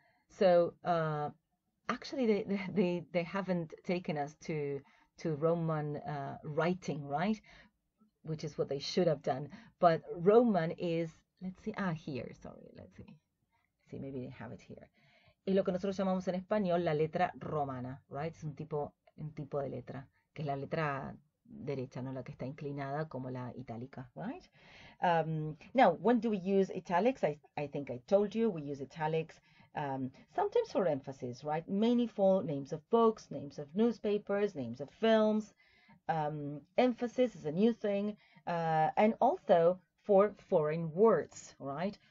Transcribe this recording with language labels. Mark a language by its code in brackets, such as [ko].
[en] So actually, they haven't taken us to Roman writing, right? Which is what they should have done. But Roman is, let's see, here, sorry, let's see. See, maybe they have it here. [es] Es lo que nosotros llamamos en español la letra romana, right? Es un tipo de letra, que es la letra derecha, no la que está inclinada como la itálica, right? [en] Now, when do we use italics? I think I told you we use italics sometimes for emphasis, right? Mainly for names of books, names of newspapers, names of films. Emphasis is a new thing, and also for foreign words, right?